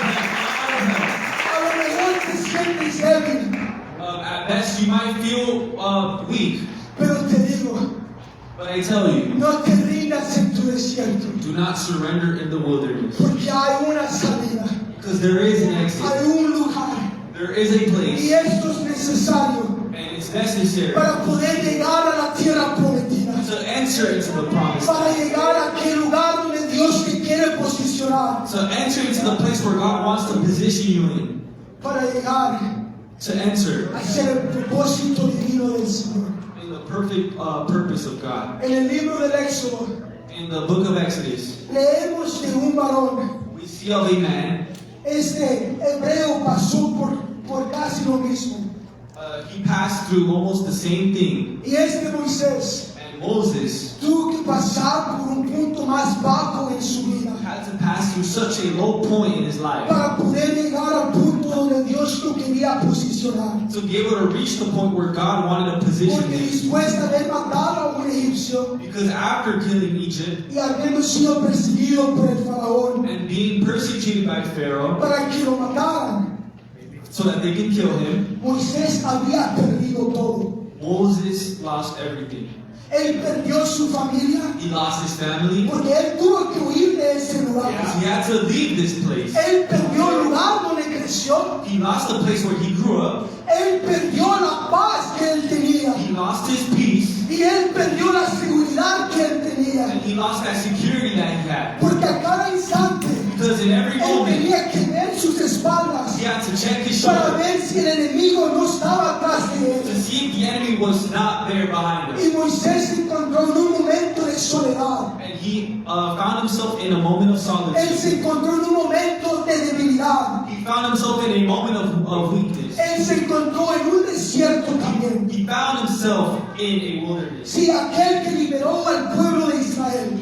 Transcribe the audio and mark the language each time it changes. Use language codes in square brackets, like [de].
[es] A lo mejor te sientes débil, [en] At best, you might feel weak, [es] pero te digo, [en] but I tell you, [es] no te rindas en tu desierto, [en] do not surrender in the wilderness. [es] porque hay una salida, [en] Because there is an [es] hay [en] exit. [es] un lugar, [en] There is a [es] y [en] place, [es] esto es necesario [en] and it's necessary [es] para poder llegar a la tierra prometida, [en] to enter into the promised [es] para [en] land. [es] llegar a aquel lugar donde Dios te quiere posicionar, [en] To enter into the place where God wants to position you in. [es] para llegar [en] To enter [es] a ser el propósito divino del Señor. [en] in the perfect purpose of God. [es] En el libro del Éxodo [en] In the book of Exodus, [es] leemos de un varón. [en] we see of a man. [es] Este hebreo pasó por casi lo mismo. [en] he passed through almost the same thing. [es] Y Moisés [en] And Moses [es] tuvo que pasar por un punto más bajo en su vida [en] had to pass through such a low point in his life [es] para poder llegar al punto donde Dios lo quería posicionar. [en] to be able to reach the point where God wanted to position [es] Porque [en] him. [es] después de haber matado a un egipcio [en] Because after killing Egypt [es] y habiendo sido perseguido por el faraón [en] and being persecuted by Pharaoh [es] para que lo mataran, [en] so that they could kill him, [es] Moisés había perdido todo. [en] Moses lost everything. [es] Él perdió su familia [en] He lost his family. [es] porque él tuvo que huir de ese lugar. [en] He had to leave this place. [es] Él perdió el lugar donde creció. [en] He lost the place where he grew up. [es] Él perdió la paz que él tenía. [en] He lost his peace. [es] Y él perdió la seguridad que él tenía. [en] And he lost that security that he had. [es] Porque a cada instante [en] Because in every [es] él [en] moment, [es] tenía que ver sus espaldas [en] he had to check his [es] para [en] shoulder [es] ver si el enemigo no estaba atrás de [en] to [es] él. [en] see if the enemy was not there behind him. [es] Y Moisés se encontró en un momento de soledad. [en] And he found himself in a moment of [es] Él [en] solitude. [es] se encontró en un momento de debilidad. [en] He found himself in a moment of weakness. [es] Él se encontró en un desierto también. [en] He found himself in a wilderness. [es] Sí, aquel que liberó al pueblo de Israel.